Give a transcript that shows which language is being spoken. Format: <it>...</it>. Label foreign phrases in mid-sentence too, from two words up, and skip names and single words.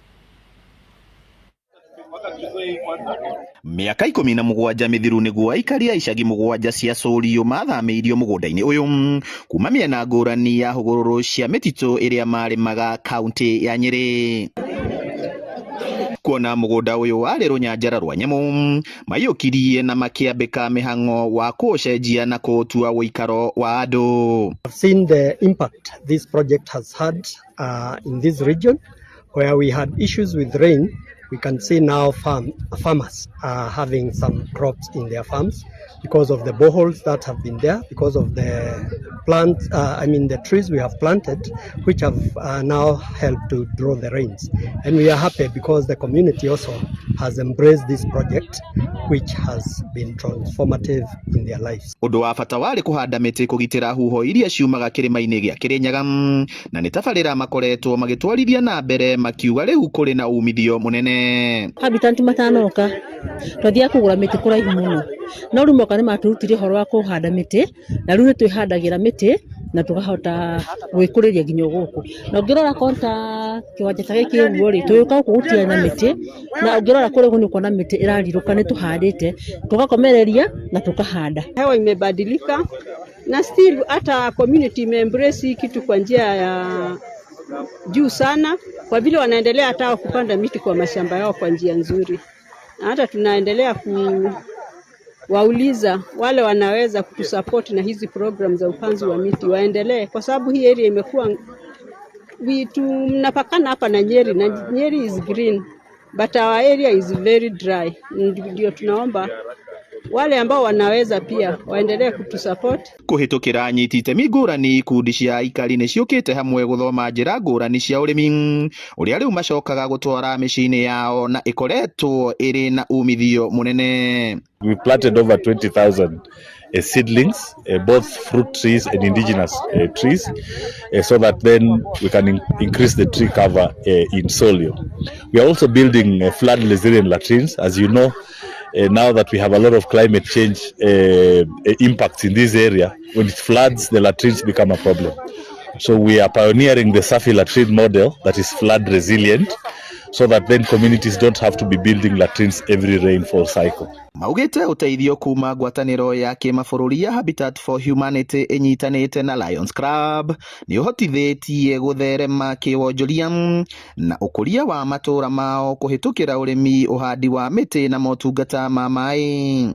<ki>Miaka 17 mithiru niguo aikari a icagi 7 cia Solio mathamiirio mugunda-ini uyu kuma miena ngurani ya hugururu cia mititu iria marimaga kaunti ya Nyeri. Kuona mugunda uyu wari Runyanjara rwa nyamu mayukirie na makiambika mihango wa kucenjia na kutua uikaro wa andu.</ki> <en>I've seen the impact this project has had in this region where we had issues with rain. We can see now farmers are having some crops in their farms because of the boreholes that have been there, because of the the trees we have planted, which have now helped to draw the rains. And we are happy because the community also has embraced this project, which has been transformative in their lives.</en> <ki>Undu wa bata wari kuhanda miti kugitira huho iria ciumaga kirima-ini gia Kirinyaga, na ni tabarira makoretwo magitwarithia na mbere makiuga riu kuri na umithio munene. Habitant matanoka twathia kugura miti kuraihu muno no riu moka ni maturutire horo wa kuhanda miti na riu ni twihandagira miti na tukahota gwikuriria nginya guku na ungirora konta kiwanja ta giki uguo ri tuyuka gukutia na miti na ungirora kuri guni kuona miti irariruka ni tuhandite tugakomereria na tukahanda.</ki> <sw>Hewa imebadilika na still hata community imeembrace kitu kwa njia ya juu sana, kwa vile wanaendelea hata kupanda miti kwa mashamba yao kwa njia nzuri. Na hata tunaendelea kuwauliza wale wanaweza kutusupport na hizi programs za upanzi wa miti waendelee, kwa sababu hii area imekuwa tunapakana hapa na Nyeri, na Nyeri</sw> <en>is green but our area is very dry.</en> <sw>Ndio tunaomba wale ambao wanaweza pia waendelee kutusupport.</sw> <ki>Kuhitukira nyiti itemi ngurani ikundi cia aikari ni ciukite hamwe guthoma njira ngurani cia urimi uria riu macokaga gutwara micini yao na ikoretwo iri na umithio munene.</ki> <en>We planted over 20,000 seedlings, both fruit trees and indigenous trees, so that then we can increase the tree cover in Solio. We are also building flood resilient latrines. As you know, now that we have a lot of climate change impacts in this area, when it floods, the latrines become a problem. So we are pioneering the Safi latrine model that is flood resilient, so that then communities don't have to be building latrines every rainfall cycle.</en> <ki>Maugite uteithio kuma ngwataniro ya kimabũrũri ya Habitat for Humanity inyitanite na Lions Club ni uhotithĩtie gutherema kiwonjoria na ukuria wa matura mao kuhitukira urimi, uhandi wa miti na motungata ma mai.</ki>